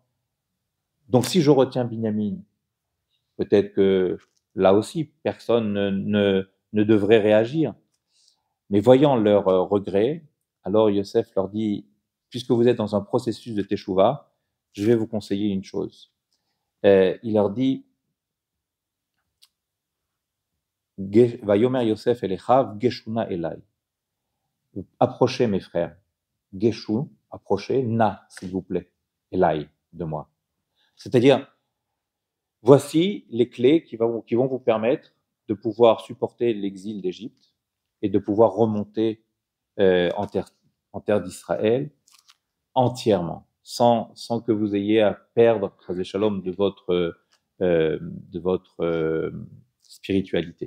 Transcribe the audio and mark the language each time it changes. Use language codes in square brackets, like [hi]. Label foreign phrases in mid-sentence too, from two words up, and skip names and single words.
[fr] Donc si je retiens Binyamin, peut-être que là aussi, personne ne devrait réagir. Mais voyant leur regret, alors Yosef leur dit, puisque vous êtes dans un processus de Teshuvah, je vais vous conseiller une chose. Il leur dit, [he] ויאמר יוסף אל אחיו גשו נא אלי. [fr] Approchez mes frères. Geshu, approchez, na, s'il vous plaît, elai, de moi. C'est-à-dire, voici les clés qui vont vous permettre de pouvoir supporter l'exil d'Égypte et de pouvoir remonter en terre d'Israël entièrement, sans que vous ayez à perdre, [he] חס ושלום, [fr] de votre spiritualité.